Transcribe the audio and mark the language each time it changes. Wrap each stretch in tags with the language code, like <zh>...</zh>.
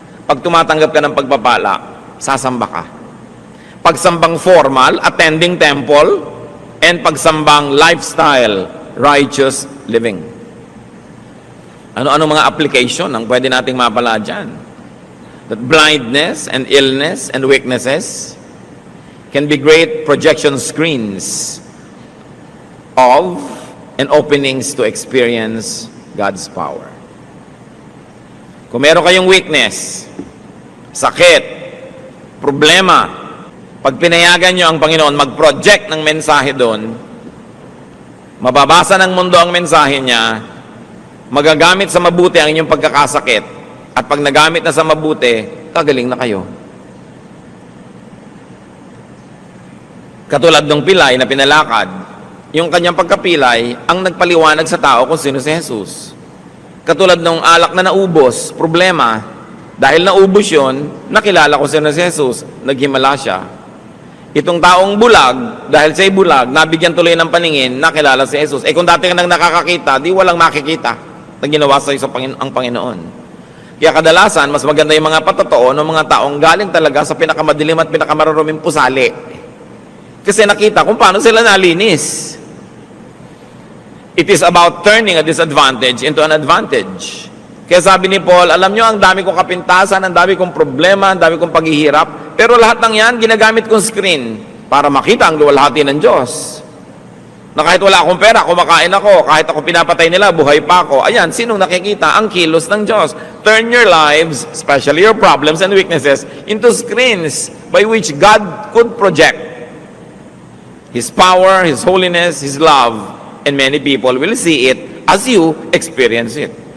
<tl>Pag tumatanggap ka ng pagpapala, sasamba ka. Pagsambang formal,</tl> <en>attending temple,</en> <tl>and pagsambang lifestyle,</tl> <en>righteous living.</en> <tl>Ano-ano mga application ang pwede nating mapala dyan?</tl> <en>That blindness and illness and weaknesses can be great projection screens of and openings to experience God's power.</en> <tl>Kung meron kayong weakness, sakit, problema, pag pinayagan nyo ang Panginoon mag-project ng mensahe doon, mababasa ng mundo ang mensahe niya, magagamit sa mabuti ang inyong pagkakasakit, at pag nagamit na sa mabuti, kagaling na kayo. Katulad ng pilay na pinalakad, yung kanyang pagkapilay ang nagpaliwanag sa tao kung sino si Jesus. Katulad ng alak na naubos, problema, dahil naubos yun, nakilala ko sino si Jesus, naghimala siya. Itong taong bulag, dahil siya'y bulag, nabigyan tuloy ng paningin, nakilala si Jesus. Kung dati ka nang nakakakita, di walang makikita na ginawa sa'yo ang Panginoon. Kaya kadalasan, mas maganda yung mga patotoo ng mga taong galing talaga sa pinakamadilim at pinakamaruruming pusali. Kasi nakita kung paano sila nalinis.</tl> <en>It is about turning a disadvantage into an advantage.</en> <tl>Kaya sabi ni Paul, alam nyo, ang dami kong kapintasan, ang dami kong problema, ang dami kong paghihirap, pero lahat ng yan, ginagamit kong screen para makita ang luwalhati ng Diyos. Na kahit wala akong pera, kumakain ako, kahit ako pinapatay nila, buhay pa ako. Ayan, sinong nakikita? Ang kilos ng Diyos.</tl> <en>Turn your lives, especially your problems and weaknesses, into screens by which God could project His power, His holiness, His love, and many people will see it as you experience it.</en>